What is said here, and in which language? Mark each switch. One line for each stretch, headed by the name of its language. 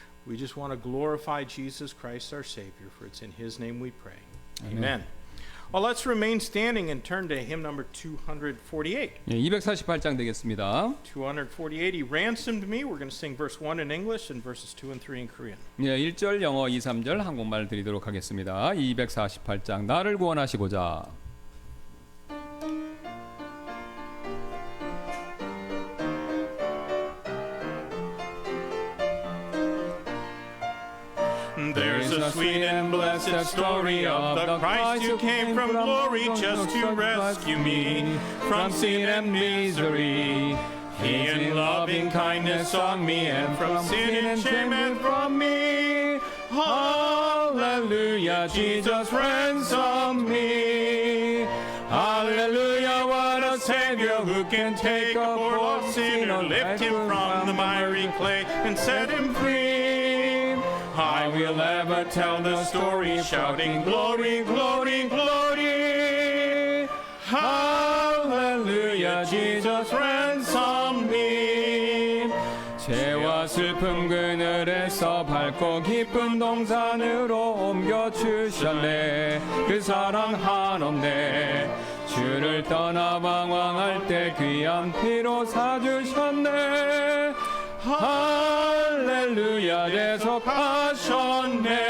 English: We just want to glorify Jesus Christ, our Savior, for it's in his name we pray. Amen. Well, let's remain standing and turn to hymn number 248.
Korean: 예, 248장 되겠습니다.
English: 248, He ransomed me. We're going to sing verse 1 in English and verses 2 and 3 in Korean.
Korean: 예, 1절 영어 2, 3절 한국말 드리도록 하겠습니다. 248장 나를 구원하시고자.
English: There's a sweet and blessed story of the Christ who came from glory just to rescue me from sin and misery. He in loving kindness saw me, and from sin and shame and from me. Hallelujah, Jesus ransomed me. Hallelujah, what a Savior who can take a poor sinner, lift him from the miry clay and set him free. I will ever tell the story, shouting glory, glory, glory. Hallelujah, Jesus ransomed me.
Korean: 죄와 슬픔 그늘에서 밝고 기쁜 동산으로 옮겨주셨네. 그 사랑 한없네. 주를 떠나 방황할 때 귀한 피로 사주셨네. 할렐루야 대속하셨네.